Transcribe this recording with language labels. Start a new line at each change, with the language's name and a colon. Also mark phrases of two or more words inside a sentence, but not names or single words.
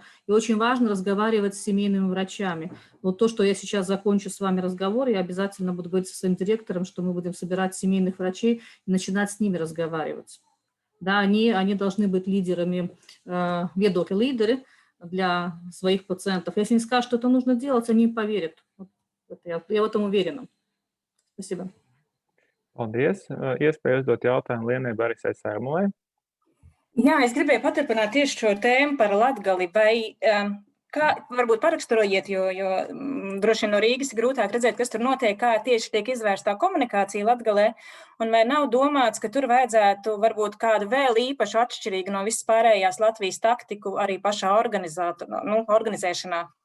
Russian: И очень важно разговаривать с семейными врачами. Вот то, что я сейчас закончу с вами разговор, я обязательно буду говорить со своим директором, что мы будем собирать семейных врачей и начинать с ними разговаривать. Да, они должны быть лидерами, лидеры для своих пациентов. Если они скажут, что это нужно делать, они поверят. Я в этом уверена. Спасибо.
Latvian: Paldies. Iespēja uzdot jautājumu Lienai Barisai Sērmulai. Jā, es gribēju paturpināt tieši šo tēmu par Latgali. Vai kā varbūt paraksturojiet, jo droši vien no Rīgas ir grūtāk redzēt, kas tur notiek, kā tieši tiek izvērstā komunikācija Latgalē, un vai nav domāts, ka tur vajadzētu varbūt kādu vēl īpašu atšķirīgu no visas pārējās Latvijas taktiku arī pašā organizēšanā?